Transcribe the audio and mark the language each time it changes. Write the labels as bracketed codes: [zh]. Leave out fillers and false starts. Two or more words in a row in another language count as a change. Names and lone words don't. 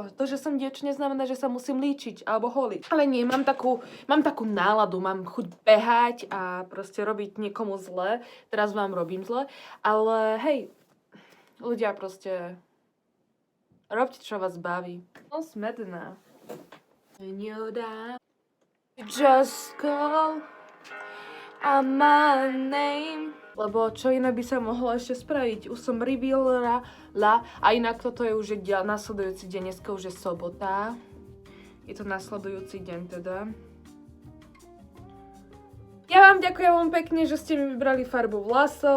[sk] To, že som dievča, neznamená, že sa musím líčiť alebo holiť. Ale nie, mám takú náladu, mám chuť behať a proste robiť niekomu zle. Teraz vám robím zle, ale hej, ľudia proste, robte, čo vás baví. Som smedná. [en] Just call on my name. [sk] Lebo čo iné by sa mohlo ešte spraviť? Už som revealala a inak toto je už nasledujúci deň, dneska už je sobota. Je to nasledujúci deň teda. Ja vám ďakujem veľmi pekne, že ste mi vybrali farbu vlasov.